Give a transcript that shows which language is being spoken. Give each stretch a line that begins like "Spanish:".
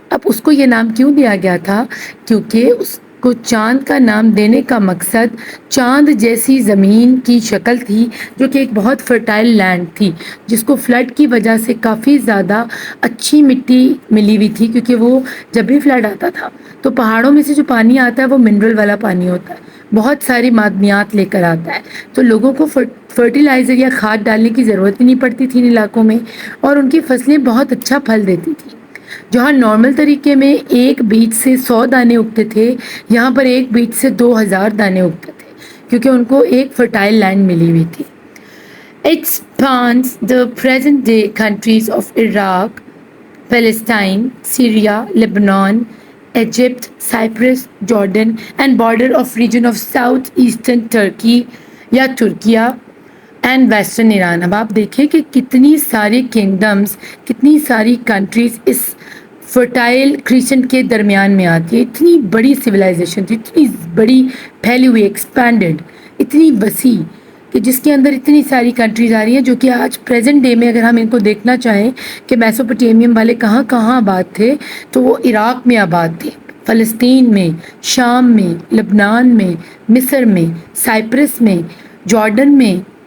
Hindi: अब उसको ये नाम क्यों दिया गया था? क्योंकि उसको चांद का नाम देने का मकसद चांद जैसी ज़मीन की शक्ल थी, जो कि एक बहुत फर्टाइल लैंड थी, जिसको फ्लड की वजह से काफ़ी ज़्यादा अच्छी मिट्टी मिली हुई थी, क्योंकि वो जब भी फ्लड आता था तो पहाड़ों में से जो पानी आता है वो मिनरल वाला पानी होता है, बहुत सारी मादनियात लेकर आता है, तो लोगों को फर्टिलाइज़र या खाद डालने की ज़रूरत ही नहीं पड़ती थी इन इलाकों में और उनकी फसलें बहुत अच्छा फल देती थी। जहाँ नॉर्मल तरीके में एक बीज से 100 दाने उगते थे, यहाँ पर एक बीज से 2000 दाने उगते थे, क्योंकि उनको एक फर्टाइल लैंड मिली हुई थी।
English: It spans the present day countries of Iraq, Palestine, Syria, Lebanon, Egypt, Cyprus, Jordan and border of region of southeastern Turkey
Hindi: या तुर्किया
English: And western Iran.
Hindi: अब आप देखिए कि कितनी सारी किंगडम्स, कितनी सारी कंट्रीज़ इस फर्टाइल क्रीसेंट के दरमियान में आती है। इतनी बड़ी सिविलाइजेशन थी, इतनी बड़ी फैली हुई, एक्सपैंडेड, इतनी वसी, कि जिसके अंदर इतनी सारी कंट्रीज़ आ रही हैं, जो कि आज प्रेजेंट डे में अगर हम इनको देखना चाहें कि मेसोपोटामियम वाले कहाँ कहाँ आबाद थे, तो वो इराक़ में आबाद थे, फ़लस्तीन में, शाम में, लबनान में, मिस्र में, साइप्रस में, जॉर्डन में,